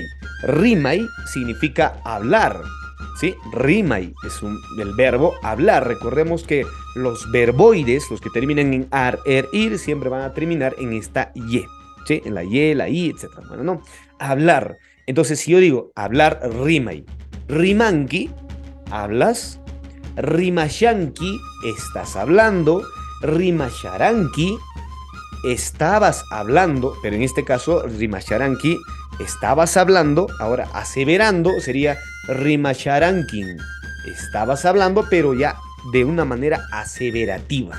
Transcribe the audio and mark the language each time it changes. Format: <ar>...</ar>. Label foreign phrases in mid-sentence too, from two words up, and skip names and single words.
<es>Rimay significa hablar, ¿sí? Rimay es el verbo hablar. Recordemos que los verboides, los que terminan en ar, er, ir, siempre van a terminar en esta ye, ¿sí? En la ye, la i, etc. Bueno, no, hablar. Entonces, si yo digo hablar, rimay. Rimanki, hablas. Rimashanki, estás hablando. Rimasharanki, estabas hablando. Pero en este caso, Rimasharanki, estabas hablando. Ahora, aseverando sería Rimasharankin. Estabas hablando, pero ya de una manera aseverativa.</es>